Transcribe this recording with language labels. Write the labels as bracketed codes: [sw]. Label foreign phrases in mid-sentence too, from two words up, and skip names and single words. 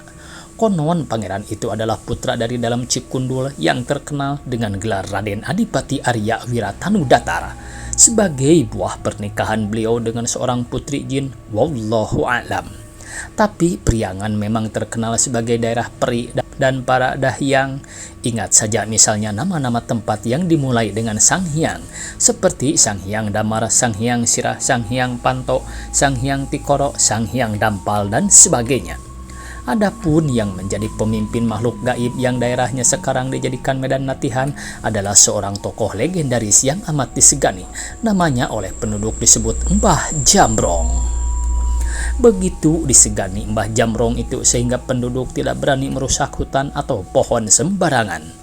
[id] Konon pangeran itu adalah putra dari dalam Cikundul yang terkenal dengan gelar Raden Adipati Arya Wiratanudatar sebagai buah pernikahan beliau dengan seorang putri jin, [ar] والله أعلم. [id] Tapi Priangan memang terkenal sebagai daerah peri dan para dahyang. Ingat saja misalnya nama-nama tempat yang dimulai dengan Sang Hyang, seperti Sang Hyang Damar, Sang Hyang Sirah, Sang Hyang Panto, Sang Hyang Tikoro, Sang Hyang Dampal, dan sebagainya. Adapun yang menjadi pemimpin makhluk gaib yang daerahnya sekarang dijadikan medan latihan adalah seorang tokoh legendaris yang amat disegani. Namanya oleh penduduk disebut Mbah Jamrong. Begitu disegani Mbah Jamrong itu sehingga penduduk tidak berani merusak hutan atau pohon sembarangan.